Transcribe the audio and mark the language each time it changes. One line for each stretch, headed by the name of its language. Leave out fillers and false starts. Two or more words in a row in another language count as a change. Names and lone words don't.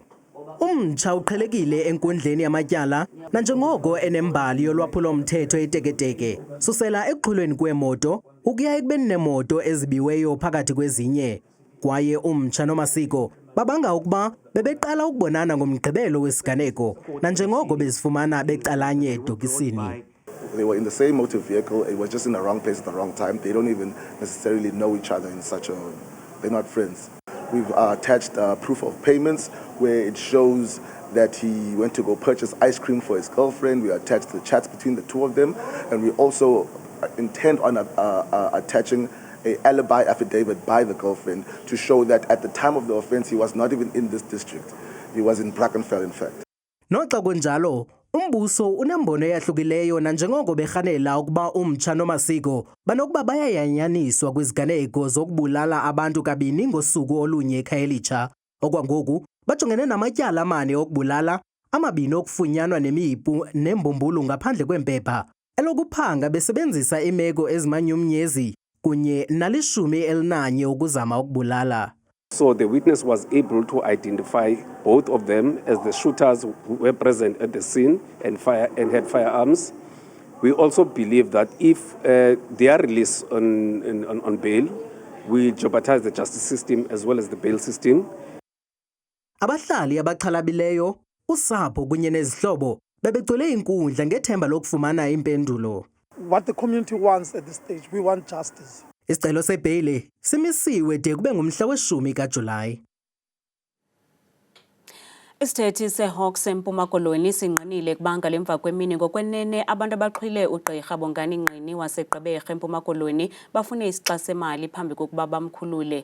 Xhosa: Umtsha uqhelekile enkundleni yamatyala nanjengoko enembali yolwaphulo-mthetho eteketeke susela ekuxhulweni kweemoto ukuya ekubeni neemoto ezibiweyo phakathi kwezinye, kwaye uMtsha noMasiko babanga ukuba bebeqala ukubonana ngomgqibelo wesiganeko nanjengoko bezifumana becalanye edokisini.
English: They were in the same motor vehicle. It was just in the wrong place at the wrong time. They don't even necessarily know each other in such a... They're not friends. We've attached proof of payments where it shows that he went to go purchase ice cream for his girlfriend. We attached the chats between the two of them. And we also intend on attaching an alibi affidavit by the girlfriend to show that at the time of the offense, he was not even in this district. He was in Brackenfell, in fact.
Xhosa: Noxa kunjalo, umbuso unembono eyahlukileyo nanjengoko berhanela ukuba uMtsha noMasiko banokuba bayayanyaniswa kwiziganeko zokubulala abantu kabini ngosuku olunye ekhaya elitsha. Okwangoku bajongene namatyala amane okubulala, amabini okufunyanwa nemipu nembumbulu ngaphandle kwempepha, elokuphanga besebenzisa imeko ezimanyumnyezi kunye nali-11 ukuzama ukubulala.
English: So the witness was able to identify both of them as the shooters who were present at the scene and had firearms. We also believe that if they are released on bail, we jeopardize the justice system as well as the bail system.
Xhosa: Abahlali abaxhalabileyo, usapho kunye nezihlobo bebegcwele inkundla ngethemba lokufumana impendulo.
English: What the community wants at this stage, we want justice.
Xhosa: Isicelo sebheyile simisiwe de kube ngumhla we-10 kaJulayi. Isithethi seHawks eMpuma Koloni sinqinile kubanga lemva kwemini ngokwenene abantu abaxhwile uGqirha Bongani Ngqini waseGqeberha eMpuma Koloni bafune isixa semali phambi kokuba bamkhulule.